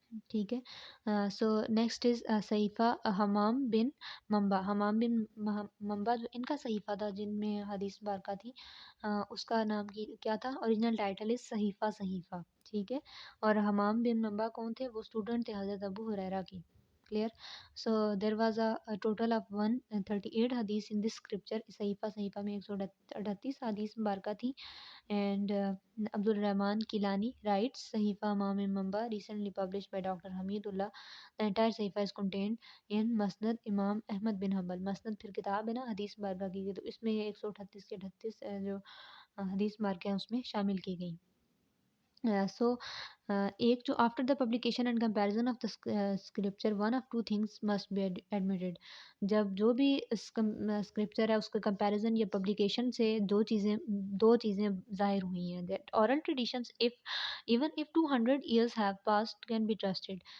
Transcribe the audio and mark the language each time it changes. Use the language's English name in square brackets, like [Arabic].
[Hindi] ठीक है, [English] so next is [Hindi] सहीफ़ा Hamam bin mamba, जो इनका सहीफ़ा था जिनमें हदीस मुबारका थी, उसका नाम की क्या था, [English] original title is [Hindi] सहीफ़ा। ठीक है, और हमाम बिन मंबा कौन थे, वो स्टूडेंट थे हज़रत अबू हुरैरा की। [English] Clear, so there was a total of 138 hadith in this scripture. [Hindi] सहीफ़ा में 138 हदीस मुबारका थी। [English] And Abdul Rahman Kilani writes, Sahifa Imam Mamba, recently published by Dr. Hamidullah. The entire Sahifa is contained in Musnad Imam Ahmad bin Hanbal. [Hindi] Musnad फिर किताब है ना हदीस मुबारका की, तो इसमें 138 के 38 जो हदीस मुबारका हैं उसमें शामिल की गई। सो एक जो [English] After the publication and comparison of the scripture, one of two things must be admitted. [Hindi] जब जो भी स्क्रिप्चर है उसके कंपैरिजन या पब्लिकेशन से दो चीज़ें ज़ाहिर हुई हैं, [English] That oral traditions if even if 200 years have passed can be trusted.